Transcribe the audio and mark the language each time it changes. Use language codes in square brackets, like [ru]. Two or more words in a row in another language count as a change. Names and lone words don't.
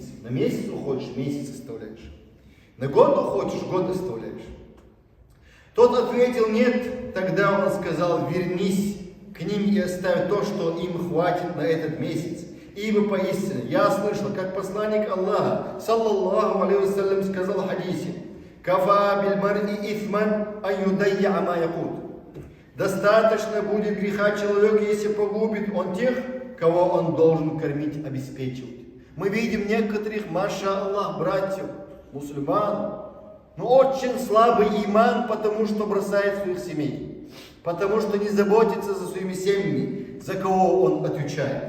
[ru] На месяц уходишь, месяц оставляешь. На год уходишь, год оставляешь. Тот ответил: нет. Тогда он сказал: вернись к ним и оставь то, что им хватит на этот месяц. Ибо поистине я слышал, как посланник Аллаха, [ar] صلى الله عليه وسلم, [ru] сказал в хадисе: [ar] «كفى بالمرء إثما أن يضيع من يقوت». [ru] Достаточно будет греха человека, если погубит он тех, кого он должен кормить, обеспечивать. Мы видим некоторых, [ar] ما شاء الله, [ru] братьев, мусульман, но очень слабый иман, потому что бросает своих семей, потому что не заботится за своими семьями, за кого он отвечает.